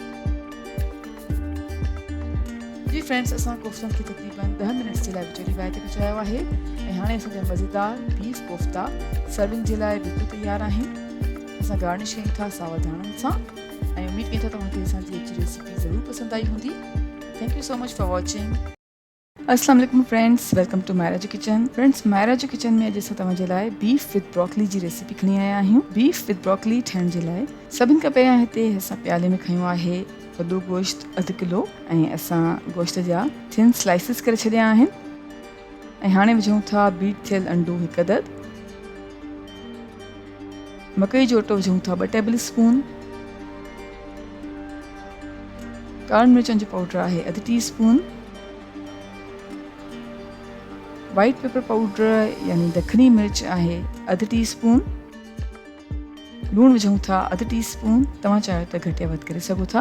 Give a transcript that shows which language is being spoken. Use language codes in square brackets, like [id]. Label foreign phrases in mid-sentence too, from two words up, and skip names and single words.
[sd] जी फ्रेंड्स, असां कोफ्तनि खे तक़रीबन 10 मिनट्स जे लाइ विचोली बाहि ते पचायो आहे ऐं हाणे असांजा मज़ेदार बीफ कोफ्ता सर्विंग जे लाइ बिल्कुलु तयारु आहिनि। असां गार्निश कयूं था सावा धाणनि सां ऐं उमेद कयूं था तव्हांखे असांजी रेसिपी ज़रूरु पसंदि आई हूंदी। [en] Thank you so much for watching. [ar] السلام عليكم [en] friends, welcome to Maira Kitchen. [sd] फ्रेंड्स, मायरा किचन में अॼु असां तव्हांजे लाइ [en] beef with broccoli [sd] जी रेसिपी खणी आया आहियूं। [en] beef with broccoli [sd] ठाहिण जे लाइ सभिनि खां पहिरियां हिते असां प्याले में खयो आहे वॾो गोश्त 1 किलो ऐं असां गोश्त जा थिन स्लाइसिस करे छॾिया आहिनि। ऐं हाणे विझूं था बीट थियल अंडो 1 अदद, मकई जो अटो विझूं था 2 टेबल स्पून, कारे मिर्चनि जो पाउडर आहे 1 टीस्पून, [en] white pepper powder [sd] यानी दखनी मिर्च आहे 1 टीस्पून, लूणु विझूं था 1 टीस्पून, तव्हां चाहियो त घटि या वधि करे सघो था।